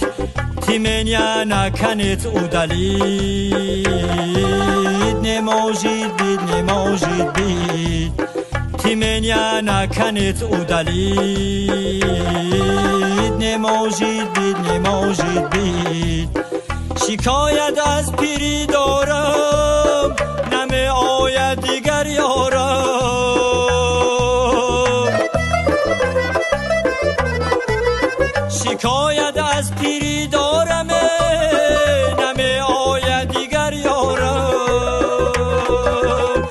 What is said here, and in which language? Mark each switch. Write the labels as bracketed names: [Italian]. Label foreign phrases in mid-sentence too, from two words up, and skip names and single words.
[Russian] Ты меня наконец удалить. Не может быть, не может быть. Ты меня наконец удалить. Не может быть, не может быть. [Tajik] شکایت از پیری دارم نمی آید دیگر یارم. شکایت از پیری دارم نمی آید دیگر یارم.